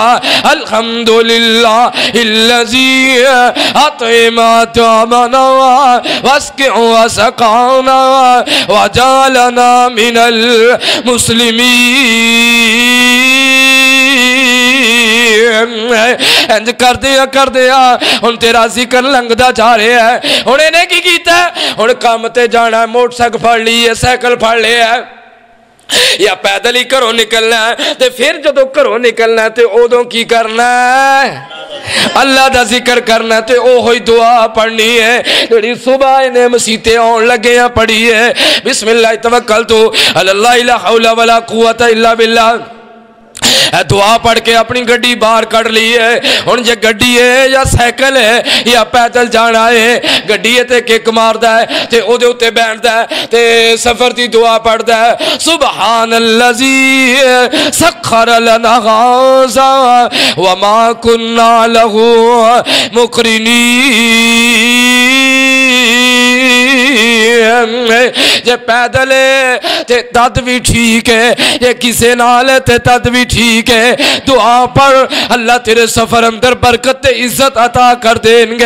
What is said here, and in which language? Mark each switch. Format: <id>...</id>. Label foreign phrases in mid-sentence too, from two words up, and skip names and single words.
<ar>الحمد لله الذي أطعمنا وسقى وسقانا وجعلنا من</ar> <pa>انج کر دیا ہُن تیرا ذکر لنگھدا جا رہیا ہے۔ ہُن ایہنے کی کیتا? ہُن کم تے جانا، موٹرسائیکل پھڑ لئی ہے، سائیکل پھڑ لیا ہے، یا پیدل ای گھروں نکلنا ہے. تے فیر جدوں گھروں نکلنا ہے تے اودوں کی کرنا ہے? اللہ دا ذکر کرنا ہے. تے اوہو ای دعا پڑھنی ہے جیہڑی صبح ایہنے مسیتے آؤن لگے پڑھی ہے.</pa> <ar>بسم الله توكلت الله لا حول ولا قوة إلا بالله.</ar> <pa>دعا پڑھ کے اپنی گڈی باہر کڈھ لئی ہے. ہُن جے گڈی ہے یا سائیکل ہے یا پیدل جانا ہے، گڈی ہے تے کِک ماردا ہے تے اودے اُتے بیٹھدا ہے تے سفر دی دعا پڑھدا ہے.</pa> <ar>سبحان الذي سخر لنا غاذا وما كنا له مقرنين.</ar> <pa>جے پیدل ہے تے تد وی ٹھیک ہے، جے کسے نال ہے تے تد وی ٹھیک ہے. دعا پڑھ، اللہ تیرے سفر اندر برکت تے عزت عطا کر دین گے.</pa>